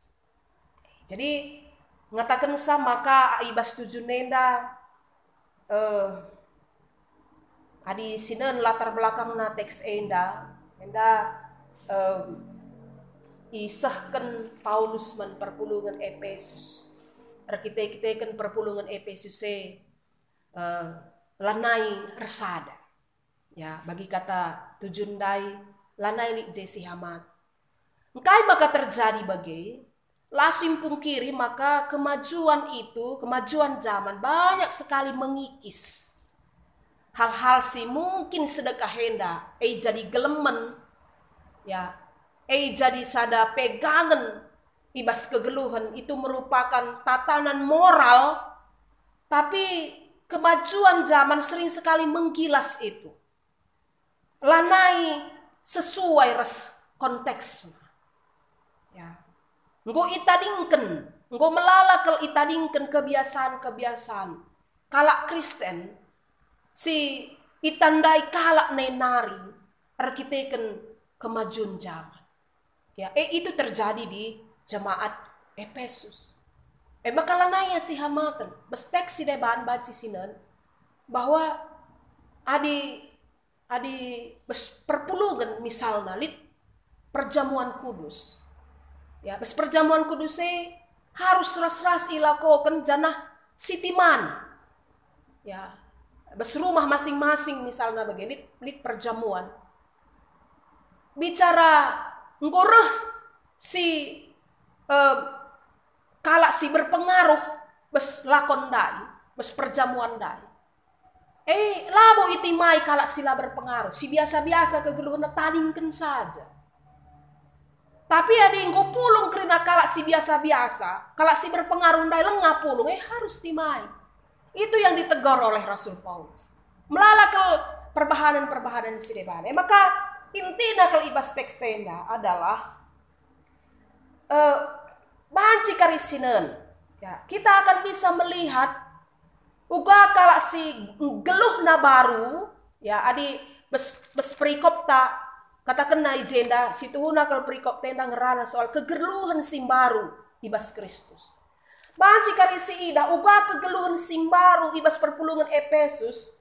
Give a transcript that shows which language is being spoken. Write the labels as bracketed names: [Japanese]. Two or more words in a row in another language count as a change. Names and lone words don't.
[Batak Karo] Jadi ngatakan sama maka ibas tujuh nenda adi sinen [Indonesian] latar belakang [Batak Karo] na teks enda isahkan Paulus man perpulungan Efesus. Kita perpulungan Efesus lanai resada. Ya bagi kata tujuh ndai lanai li jesi hamat. [Indonesian] Engkai maka terjadi bagi lasim pungkiri maka kemajuan zaman banyak sekali mengikis. Hal-hal si mungkin sedekah henda, jadi gelemen, ya, jadi sada pegangan ibas kegeluhan itu merupakan tatanan moral, tapi kemajuan zaman sering sekali menggilas itu. [Batak Karo] Lanai sesuai konteksnya. Enggo itadingken, enggo melalakal itadingken kebiasaan-kebiasaan. Kalak Kristen, si itandai kalak nenari, arkiteken [Indonesian] kemajuan zaman. Ya, itu terjadi di jemaat Efesus. [Batak Karo] Maka lanaya si hamatan, bestek si deban baci sinan, bahwa adi perpulungan misalnya lit perjamuan kudus. Ya, bes perjamuan kudus harus ras-ras ilakokan janah sitiman. Ya, bas rumah masing-masing [Indonesian] misalnya begini [Batak Karo] lik perjamuan bicara ngoreh si kalak si berpengaruh bes lakon dai bes perjamuan dai labo iti mai kalak sila berpengaruh si biasa-biasa kegeluhan taningkan saja. [Indonesian] Tapi ada yang [Batak Karo] pulung kerina kalak si biasa-biasa, kalak si berpengaruh dai lengah pulung, harus timai. [Indonesian] Itu yang ditegur oleh Rasul Paulus. [Batak Karo] Melala ke perbahanan-perbahanan si depan. Maka [Indonesian] intinya kalau [Batak Karo] ibas teks tenda adalah banci karisinen. [Indonesian] Ya, kita akan bisa melihat [Batak Karo] uga kalak si geluh na baru, ya adi bes perikop tak katakan na ijenda situhuna kalau perikop tenda ngerana soal kegeluhan simbaru ibas Kristus. Banci karisi ida uga kegeluhan simbaru ibas perpulungan Efesus.